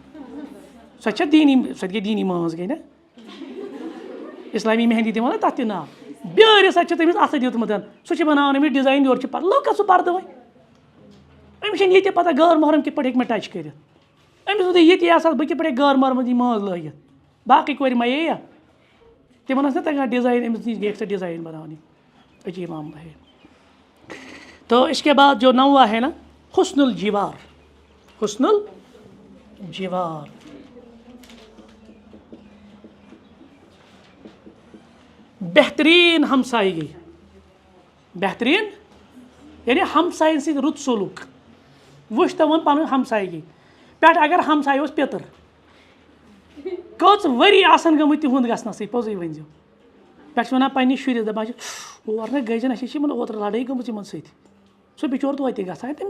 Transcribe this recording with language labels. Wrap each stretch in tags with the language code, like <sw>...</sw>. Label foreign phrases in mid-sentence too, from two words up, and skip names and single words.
<ks>سۄ چھےٚ دیٖنی سۄ تہِ گٔے دیٖنی مٲنٛز گٔے نا اسلامی مہندی دِوان نا تتھ تہِ ناو بِہٲرِس اتھ چھُ تٔمِس اَتھٕ دیُتمُت سُہ چھِ بناوان أمِس ڈِزاین یورٕ چھُ پردٕ لٲگ سا سُہ پردٕ وۄنۍ أمِس چھَنہٕ یہِ تہِ پتہ غٲر محرم کِتھ پٲٹھۍ ہیٚکہِ مےٚ ٹچ کٔرِتھ أمِس ووٚن یہِ تہِ آسہٕ بہٕ کِتھ پٲٹھۍ ہیٚکہٕ غٲر محرمس یہِ مٲنٛز لٲگِتھ باقٕے کورِ ما یا تِمن ٲس نہ تگان ڈِزاین أمِس نِش گٔیکھ سۄ ڈِزاین بناونہِ عجیب معاملہ ہے</ks> <ur>تو اس کے بعد جو نوّا ہے نا</ur> <ar>حسن الجوار حسن الجوار</ar> <ur>بہترین ہمسایگی بہترین یعنی</ur> <ks>ہمساین سۭتۍ رُت سلوٗک وٕچھ تِمن پنٕنۍ ہمسایگی پٮ۪ٹھ اگر ہمساے اوس پیٚتٕر کٔژ ؤری آسن گٔمٕتۍ تِہُنٛد گژھنسٕے پوٚزُے ؤنۍزیو پٮ۪ٹھ چھِ وَنان پنٛنِس شُرِس دَپان چھِ اور نہ گٔے زَن اَسے چھِ یِمن اوترٕ لڑٲے گٔمٕژ یِمن سۭتۍ سُہ بِچور توتہِ گژھان تٔمِس</ks>